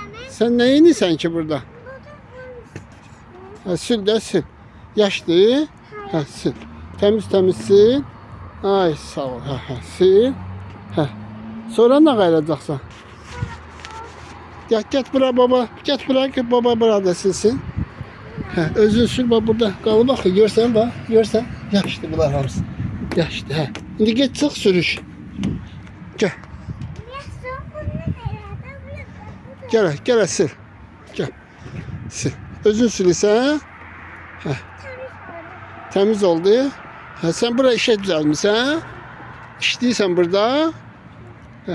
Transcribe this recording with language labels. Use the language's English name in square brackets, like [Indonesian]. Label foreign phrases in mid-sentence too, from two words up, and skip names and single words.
[Turkish] Sen ne yeniyorsun ki burada? [Azerbaijani] Ha, sil de sil. Yaşlı. Ha, sil. Temiz temiz sil. Ay sağ ol. Ha, ha, sil. Ha. Sonra ne qayıracaqsan? Get bura baba. Get bura ki baba burada silsin. Ha, özün sil bak burada. Qalı bax, görsən bax. Görsən. Yaşlı bunlar hamısı. Yaşlı. Ha. İndi get çıx sürüş. [Turkish] Gel. Gel sil. Gel. [Azerbaijani] Sil. Özün silirsən. Ha. [Turkish] Temiz oldu. Ha, sen buraya işe düzelmişsin. İşliysen burada. Heh.